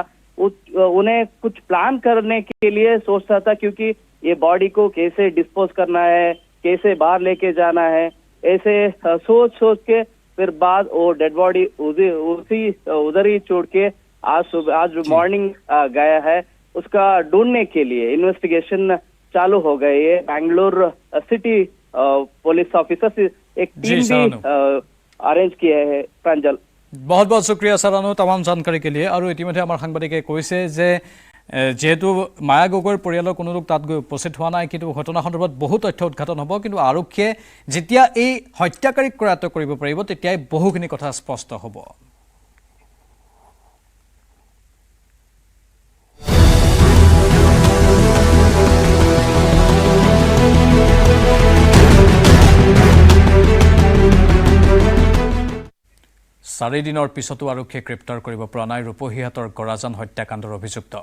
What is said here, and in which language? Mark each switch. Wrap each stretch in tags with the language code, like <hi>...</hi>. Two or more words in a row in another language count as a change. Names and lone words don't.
<hi>उन्हें कुछ प्लान करने के लिए सोचता था क्योंकि ये बॉडी को कैसे डिस्पोज करना है, कैसे बाहर लेके जाना है, ऐसे सोच के फिर बाद वो</hi> <en>dead body</en> <hi>उधर ही छोड़ के आज मॉर्निंग गया है। उसका ढूंढने के लिए इन्वेस्टिगेशन चालू हो गई है। बैंगलोर सिटी</hi> <en>police officer</en> <hi>एक टीम भी अरेंज किया है। प्रांजल, बहुत बहुत शुक्रिया सरानू तमाम जानकारी के लिए।</hi> <as>और ইতিমধ্যে আমাৰ সাংবাদিকে কৈছে যে যেহেতু মায়া গগৈৰ পৰিয়ালৰ কোনো লোক তাত গৈ উপস্থিত হোৱা নাই, কিন্তু ঘটনা সন্দৰ্ভত বহু তথ্য উদ্ঘাটন হ'ব। কিন্তু আৰক্ষীয়ে যেতিয়া এই হত্যাকাৰীক কৰায়ত্ব কৰিব পাৰিব তেতিয়াই বহুখিনি কথা স্পষ্ট হ'ব। চাৰিদিনৰ পিছতো আৰক্ষীয়ে গ্ৰেপ্তাৰ কৰিব পৰা নাই ৰূপহীহাটৰ গৰাজান হত্যাকাণ্ডৰ অভিযুক্তক।</as>